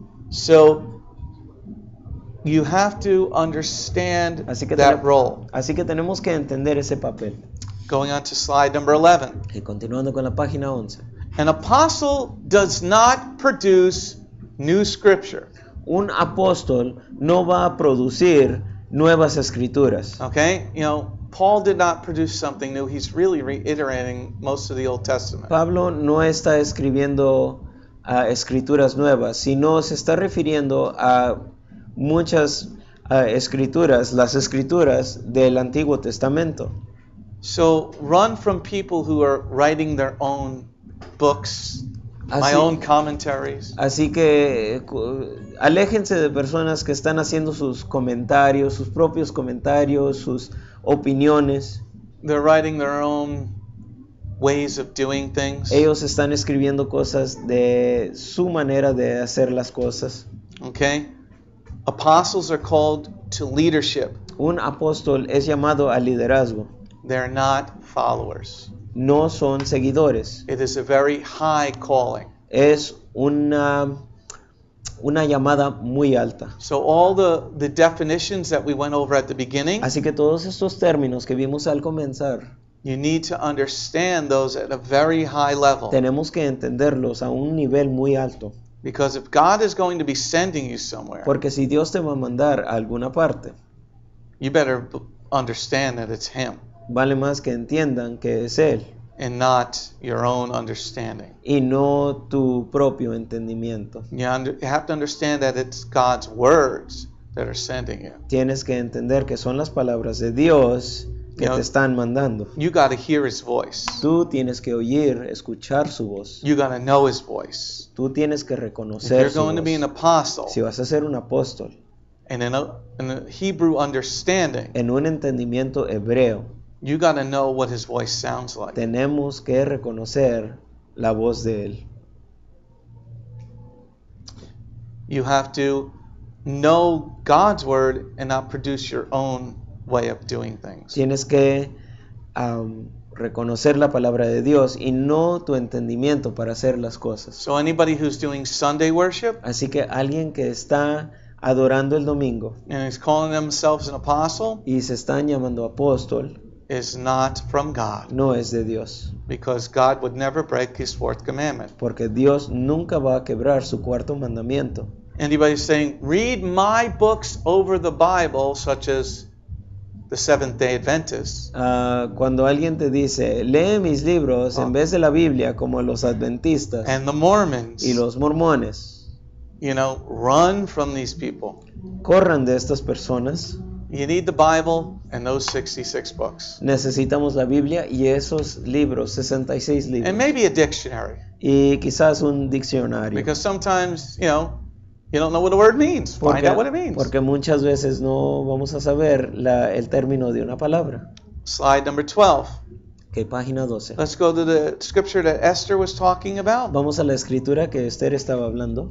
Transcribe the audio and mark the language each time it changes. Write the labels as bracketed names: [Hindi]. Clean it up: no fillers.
[English] So you have to understand that role. [Spanish] Así que tenemos que entender ese papel. [English] Going on to slide number 11. [Spanish] Y continuando con la página 11. [English] An apostle does not produce new scripture. [Spanish] Un apóstol no va a producir nuevas escrituras. [English] Okay? You know, Paul did not produce something new. He's really reiterating most of the Old Testament. [Spanish] Pablo no está escribiendo escrituras nuevas, sino se está refiriendo a muchas escrituras, las escrituras del Antiguo Testamento. [English] So run from people who are writing their own books, my own commentaries. [Spanish] Así que aléjense de personas que están haciendo sus comentarios, sus propios comentarios, sus opiniones. [English] They're writing their own ways of doing things. [Spanish] Ellos están escribiendo cosas de su manera de hacer las cosas. [English] Okay? Apostles are called to leadership. [Spanish] Un apóstol es llamado al liderazgo. [English] They're not followers. [Spanish] No son seguidores. [English] It is a very high calling. [Spanish] Es una llamada muy alta. [English] So all the definitions that we went over at the beginning, [Spanish] Así que todos estos términos que vimos al comenzar, [English] you need to understand those at a very high level. [Spanish] tenemos que entenderlos a un nivel muy alto. [English] Because if God is going to be sending you somewhere, [Spanish] Porque si Dios te va a mandar a alguna parte, [English] you better understand that it's Him [Spanish] vale más que entiendan que es Él [English] and not your own understanding. [Spanish] y no tu propio entendimiento. [English] You have to understand that it's God's words that are sending you. [Spanish] Tienes que entender que son las palabras de Dios que [English] You know, [Spanish] te están mandando. [English] You got to hear His voice. [Spanish] Tú tienes que oír, escuchar su voz. [English] You got to know His voice. [Spanish] Tú tienes que [English] If [Spanish] reconocer [English] you're [Spanish] su [English] going to be an [Spanish] voz. [English] apostle, [Spanish] Si vas a ser un apóstol, [English] and in a Hebrew understanding, [Spanish] en un entendimiento hebreo, [English] you got to know what His voice sounds like. [Spanish] tenemos que reconocer la voz de Él. [English] You have to know God's word and not produce your own way of doing things. [Spanish] Tienes que reconocer la palabra de Dios y no tu entendimiento para hacer las cosas. [English] So anybody who's doing Sunday worship [Spanish] Así que alguien que está adorando el domingo [English] and is calling themselves an apostle [Spanish] y se están llamando apóstol, [English] is not from God, [Spanish] no es de Dios. [English] because God would never break His fourth commandment. [Spanish] Porque Dios nunca va a quebrar su cuarto mandamiento. [English] Anybody saying, read my books over the Bible, such as the Seventh-day Adventists, [Spanish] Cuando alguien te dice, lee mis libros en vez de la Biblia, como los adventistas [English] and the Mormons, [Spanish] y los mormones, [English] you know, run from these people. [Spanish] corran de estas personas. [English] You need the Bible and those 66 books. [Spanish] Necesitamos la Biblia y esos libros, 66 libros. [English] And maybe a dictionary, [Spanish] Y quizás un diccionario. [English] because sometimes, you don't know what a word means. Find out what it means. [Spanish] Porque muchas veces no vamos a saber el término de una palabra. [English] Slide number 12. [Spanish] Que página 12. [English] Let's go to the scripture that Esther was talking about [Spanish] Vamos a la escritura que Esther estaba hablando